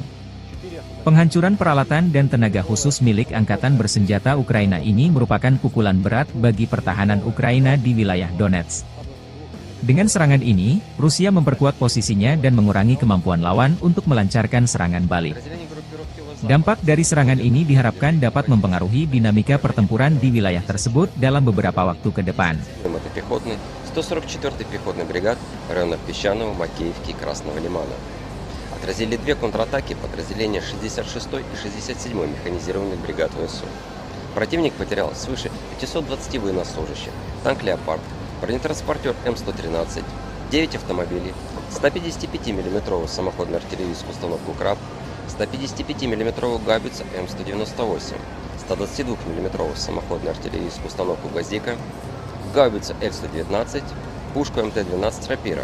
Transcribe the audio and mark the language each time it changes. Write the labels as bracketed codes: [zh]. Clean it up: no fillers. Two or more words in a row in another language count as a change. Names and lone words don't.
[id] Penghancuran peralatan dan tenaga khusus milik Angkatan Bersenjata Ukraina ini merupakan pukulan berat bagi pertahanan Ukraina di wilayah Donetsk. Dengan serangan ini, Rusia memperkuat posisinya dan mengurangi kemampuan lawan untuk melancarkan serangan balik. Dampak dari serangan ini diharapkan dapat mempengaruhi dinamika pertempuran di wilayah tersebut dalam beberapa waktu ke depan. [ru] 144-й пехотный бригад в районах Песчаного, Макеевки и Красного Лимана. Отразили две контратаки подразделения 66-й и 67-й механизированных бригад ВСУ. Противник потерял свыше 520 военнослужащих, танк «Леопард», бронетранспортер М-113, 9 автомобилей, 155 мм самоходную артиллерийскую установку «Краб», 155 мм гаубицу М198, 122 мм самоходную артиллерийскую установку «Гвоздика», гаубицу F-119, пушку МТ-12 «Рапира».